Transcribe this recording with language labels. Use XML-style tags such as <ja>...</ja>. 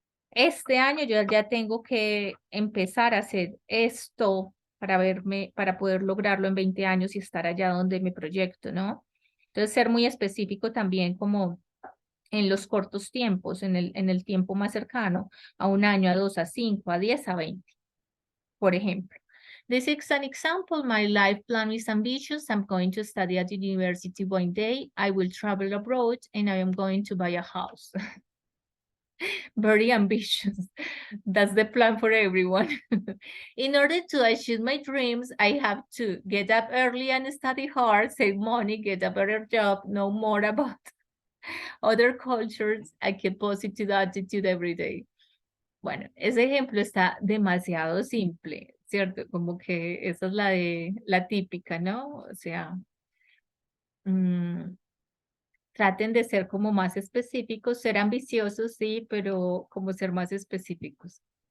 <es>Este año yo ya tengo que empezar a hacer esto para poder lograrlo en 20 años y estar allá donde me proyecto, ¿no? Entonces, ser muy específico también como en los cortos tiempos, en el tiempo más cercano, a 1 año, a 2, a 5, a 10, a 20, por ejemplo.</es> <en>This is an example. My life plan is ambitious. I'm going to study at university one day. I will travel abroad and I am going to buy a house. Very ambitious. That's the plan for everyone. In order to achieve my dreams, I have to get up early and study hard, save money, get a better job, know more about other cultures, and keep positive attitude every day.</en> <es>Bueno, ese ejemplo está demasiado simple, ¿cierto? Como que esa es la típica, ¿no? O sea, traten de ser como más específicos, ser ambiciosos, sí, pero como ser más específicos.</es>